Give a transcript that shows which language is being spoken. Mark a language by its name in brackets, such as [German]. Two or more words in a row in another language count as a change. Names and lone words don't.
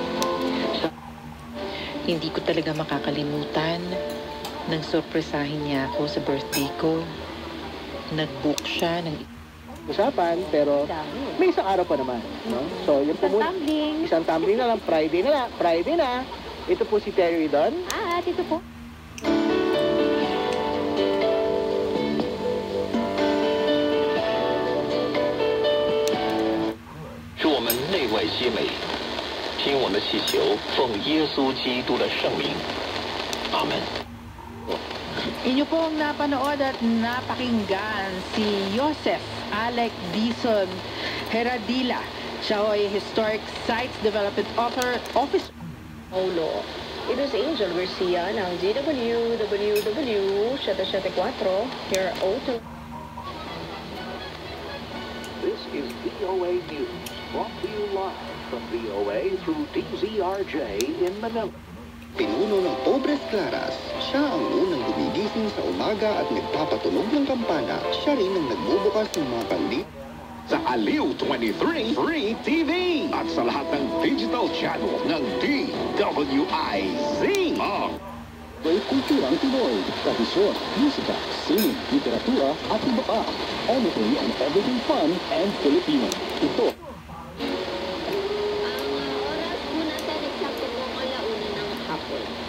[Filipino] Hindi ko talaga makakalimutan nang sorpresahin niya ako sa birthday ko. Nag-book siya ng usapan, pero may isang araw pa naman, no? So, yung isang tumbling na lang, Friday na. Ito po si Terry Don. Ito po. [Chinese] 祝我们内外皆美，听我们祈求，奉耶稣基督的圣名，阿门。 [Filipino] Inyo pong napanood at napakinggan si Joseph Alec Dizon Heradila. Siya ay [English] Historic Sites Development Officer. [Filipino] Paulo. Ito si Angel Garcia ng DWWW774 here O2. [English] This is VOA News, brought to you live from VOA through DZRJ in Manila. [Filipino] Pinuno ng Pobres Claras. Siya ang unang gumigising sa umaga at nagpapatunog ng kampana. Siya rin ang nagbubukas ng mga kandi Sa Aliw 23 Free TV at sa lahat ng [English] digital channel [Filipino] ng DWIZ. May kulturang Pinoy, tradisyon, musika, sining, literatura at iba pa. [English] Anything and everything fun and Filipino. [Filipino] Ito. Oras po natin, eksakto po ang 1:00 ng hapon.